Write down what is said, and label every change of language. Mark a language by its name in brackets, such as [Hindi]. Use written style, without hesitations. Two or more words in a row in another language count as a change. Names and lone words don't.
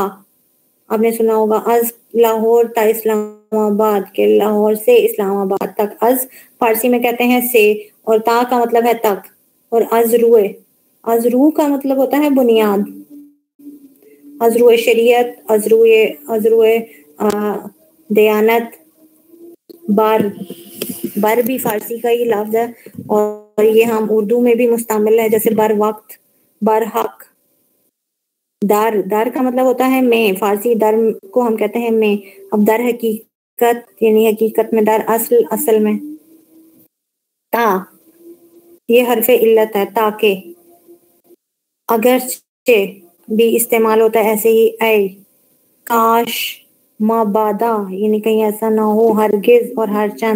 [Urdu] آپ نے سنا ہوگا از لاہور تا اسلام آباد، کے لاہور سے اسلام آباد تک، از فارسی میں کہتے ہیں سے، اور تا کا مطلب ہے تک، اور از روح کا مطلب ہوتا ہے بنیاد، ازروع شریعت، ازروع دیانت، بر بھی فارسی کا ہی لفظ ہے، اور یہ ہم اردو میں بھی مستعمل ہے، جیسے بر وقت، بر حق۔ در کا مطلب ہوتا ہے میں، فارسی در کو ہم کہتے ہیں میں، اب در حقیقت حقیقت یعنی حقیقت میں، در اصل اصل میں، تا یہ حرف علت ہے، تاکہ، اگرچہ بھی استعمال ہوتا ہے ایسے ہی، اے، کاش، مابادا یعنی کہیں ایسا نہ ہو، ہرگز اور ہر چند.